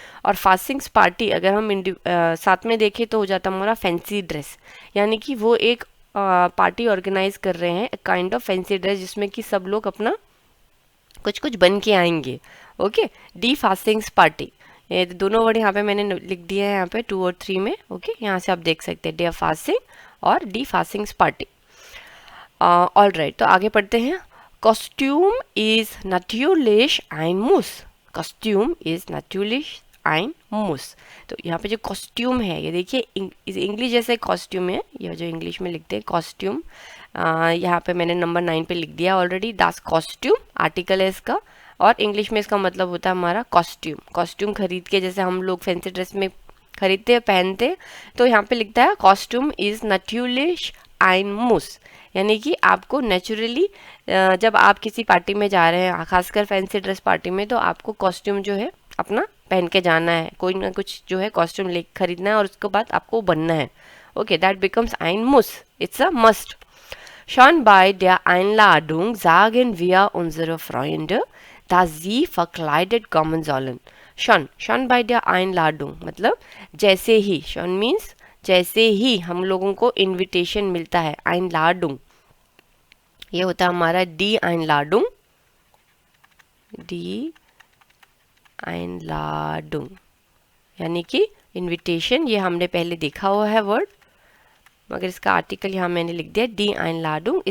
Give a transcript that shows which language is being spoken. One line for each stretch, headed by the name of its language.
Hindi: और फास्टिंग्स पार्टी अगर हम साथ में देखें तो हो जाता है हमारा फैंसी ड्रेस, यानी कि वो एक पार्टी ऑर्गेनाइज कर रहे हैं, काइंड ऑफ फैंसी ड्रेस, जिसमें कि सब लोग अपना कुछ कुछ बन के आएंगे। ओके, डी फास्टिंग्स पार्टी, ये दोनों वर्ड यहाँ पे मैंने लिख दिए हैं, यहाँ पे 2 और 3 में। ओके, यहाँ से आप देख सकते हैं डे ऑफ फास्टिंग और डी फास्टिंग्स पार्टी। ऑलराइट, तो आगे पढ़ते हैं।
German: Kostüm ist natürlich ein Muss। Kostüm ist natürlich ein Muss।
Hindi: तो यहाँ पे जो कॉस्ट्यूम है, ये देखिए इंग्लिश जैसे कॉस्ट्यूम है, ये जो इंग्लिश में लिखते हैं कॉस्ट्यूम, यहाँ पे मैंने नंबर 9 पे लिख दिया ऑलरेडी। दास कॉस्ट्यूम आर्टिकल है इसका, और इंग्लिश में इसका मतलब होता है हमारा कॉस्ट्यूम। कॉस्ट्यूम खरीद के, जैसे हम लोग फैंसी ड्रेस में खरीदते हैं, पहनते हैं, तो यहाँ पे लिखता है costume is
German: natürlich ein Muss,
Hindi: यानी कि आपको नेचुरली जब आप किसी पार्टी में जा रहे हैं, खासकर फैंसी ड्रेस पार्टी में, तो आपको कॉस्ट्यूम जो है अपना पहन के जाना है, कोई ना कुछ जो है कॉस्ट्यूम ले खरीदना है और उसके बाद आपको बनना है।
English: okay, that becomes
German: ein Muss,
English: It's a must.
German: Schon bei der Einladung sagen wir unsere Freunde, dass sie verkleidet kommen sollen। Schon bei der Einladung
Hindi: मतलब जैसे ही,
German: schon means
Hindi: जैसे ही हम लोगों को इनविटेशन मिलता है, einladung, ये होता है हमारा die Einladung, die Einladung यानी कि इनविटेशन। ये हमने पहले देखा हुआ है वर्ड, मगर इसका आर्टिकल यहाँ मैंने लिख दिया die Einladung।